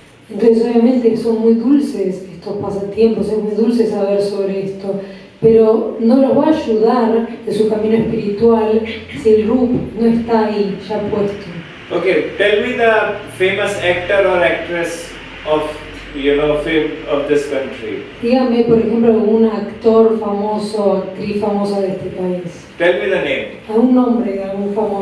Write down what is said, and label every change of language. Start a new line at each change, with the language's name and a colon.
Spanish: Entonces obviamente son muy dulces estos pasatiempos, es muy dulce saber sobre esto, pero no los va a ayudar en su camino espiritual si el root no está ahí ya puesto.
English: Okay, tell me the famous actor or actress of of this country.
Spanish: Dígame, por ejemplo, algún actor famoso, actriz famosa de este país.
English: Tell me the name.
Spanish: ¿Algún nombre de algún famoso?